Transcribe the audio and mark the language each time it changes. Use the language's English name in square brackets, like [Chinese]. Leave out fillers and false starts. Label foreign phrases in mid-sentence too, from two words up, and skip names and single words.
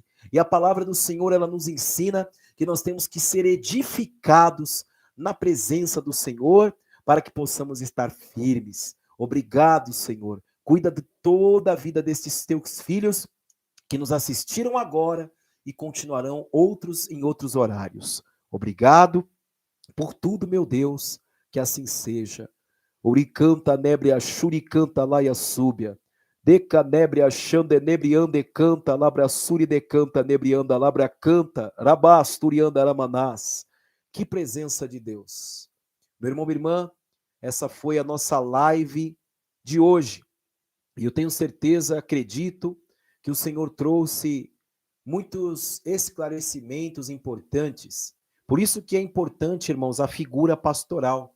[Portuguese] E a palavra do Senhor, ela nos ensina que nós temos que ser edificados na presença do Senhor para que possamos estar firmes. Obrigado, Senhor. Cuida de toda a vida destes teus filhos que nos assistiram agora e continuarão outros em outros horários. Obrigado por tudo, meu Deus, que assim seja. Uricanta nebria churicanta laia súbia. Deca nebria xande nebriande canta labra suri decanta nebrianda labra canta rabasturianda aramanás. Que presença de Deus. Meu irmão, minha irmã, essa foi a nossa live de hoje. E eu tenho certeza, acredito, que o Senhor trouxe muitos esclarecimentos importantes. Por isso que é importante, irmãos, a figura pastoral.